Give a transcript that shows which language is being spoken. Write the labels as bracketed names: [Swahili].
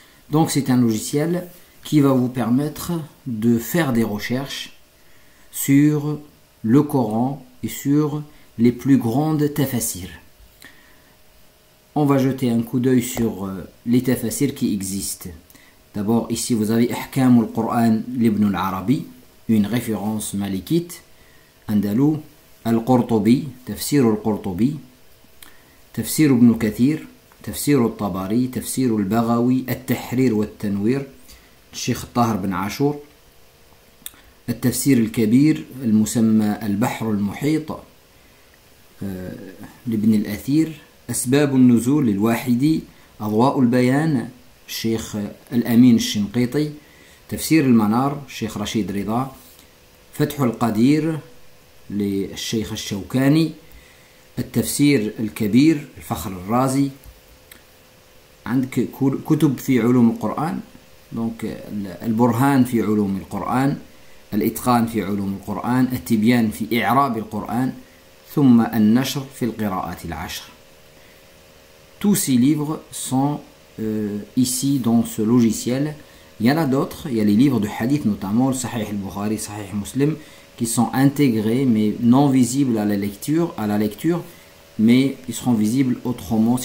[French] Donc c'est un logiciel qui va vous permettre de faire des recherches sur le Coran et sur les plus grandes tafasirs. On va jeter un coup d'œil sur les tafasirs qui existent. D'abord ici vous avez Ahkam al-Qur'an l'Ibn al-Arabi, une référence malikite. [Arabic] Andalou, al-Qurtubi, Tafsir al-Qurtubi, Tafsir ibn Kathir, تفسير الطبري، تفسير البغوي، التحرير والتنوير، الشيخ طاهر بن عاشور، التفسير الكبير المسمى البحر المحيط لابن الأثير، أسباب النزول للواحدي، أضواء البيان الشيخ الأمين الشنقيطي، تفسير المنار الشيخ رشيد رضا، فتح القدير للشيخ الشوكاني، التفسير الكبير الفخر الرازي. عندك كتب في علوم القرآن، دونك البرهان في علوم القرآن، الإتقان في علوم القرآن، التبيان في إعراب القرآن، ثم النشر في القراءات العشر. [French] Tous ces livres sont ici dans ce logiciel. Il y en a d'autres, il y a les livres de hadith notamment, le Sahih al-Bukhari, Sahih Muslim, qui sont intégrés mais non visibles à la lecture, mais ils seront visibles autrement.